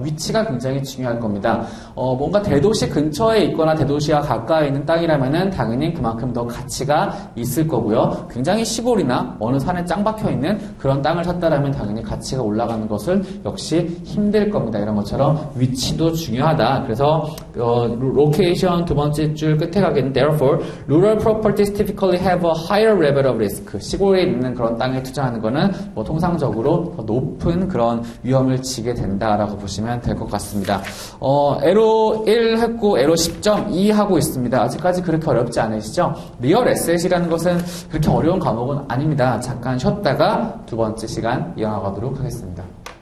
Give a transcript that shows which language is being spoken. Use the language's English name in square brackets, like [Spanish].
[Korean] 위치가 굉장히 중요할 겁니다. 뭔가 대도시 근처에 있거나 대도시와 가까이 있는 땅이라면은 당연히 그만큼 더 가치가 있을 거고요. 굉장히 시골이나 어느 산에 짱 박혀 있는 그런 땅을 샀다라면 당연히 가치가 올라가는 것은 역시 힘들 겁니다. 이런 것처럼 위치도 중요하다. 그래서 로케이션 두 번째 줄 끝에 가겠는데 [English] therefore rural properties typically have a higher level of risk. [Korean] 시골에 있는 그런 땅에 투자하는 거는 뭐 통상적으로 더 높은 그런 위험을 지게 된다라고 보시면 될 것 같습니다. 에로 1 했고 에로 10.2 하고 있습니다. 아직까지 그렇게 어렵지 않으시죠? 리얼 에셋이라는 것은 그렇게 어려운 과목은 아닙니다. 잠깐 쉬었다가 두 번째 시간 이어나가도록 하겠습니다.